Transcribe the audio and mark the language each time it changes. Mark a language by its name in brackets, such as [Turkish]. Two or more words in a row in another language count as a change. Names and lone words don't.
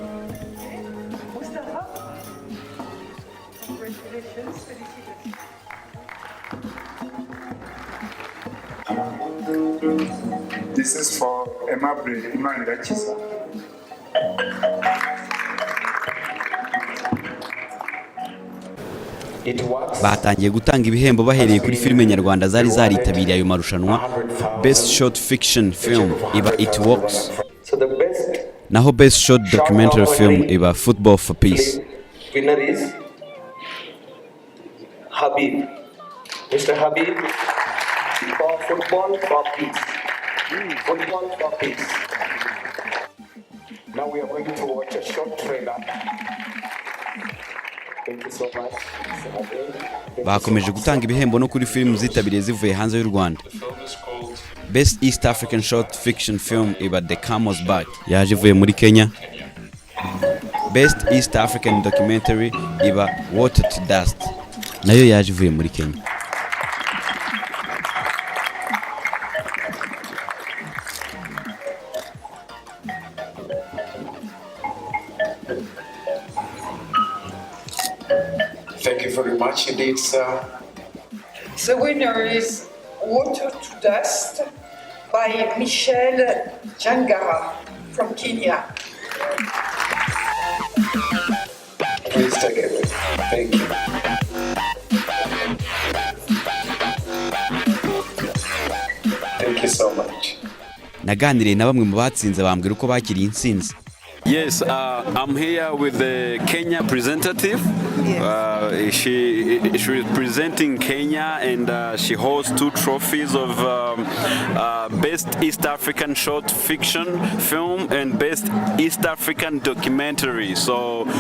[English] This is for Aimable Imanirakiza. [Kinyarwanda] Batangiye gutanga ibihembo bahereye kuri filime nyarwanda zari zaritabiriye ayo marushanwa. [English] Best Short Fiction Film [Kinyarwanda] iba It Works, naho [English] Best Short Documentary Film [Kinyarwanda] iba Football for Peace. [English] Winner is Habib. Mr. Habib for Football for Peace. Football for Peace. Now we are going to watch a short trailer. Thank you so much. [Kinyarwanda] Bakomeje gutanga ibihembo no kuri filime zitabiriye zivuye hanze y'u Rwanda. [English] Best East African Short Fiction Film [Kinyarwanda] iba The Camel's Back, yaje ivuye muri Kenya. [English] Best East African Documentary [Kinyarwanda] iba Water to Dust, nayo yaje ivuye muri Kenya. [English] Thank you very much indeed, sir. The winner is Water to Dust by Michelle Jangara from Kenya. Please take it. Thank you. Thank you so much. [Kinyarwanda] Naganiriye na bamwe mu batsinze bambwira uko bakiriye intsinzi. [English] Yes, I'm here with the Kenya representative. Yes. She is presenting Kenya, and she holds 2 trophies of Best East African Short Fiction Film and Best East African Documentary.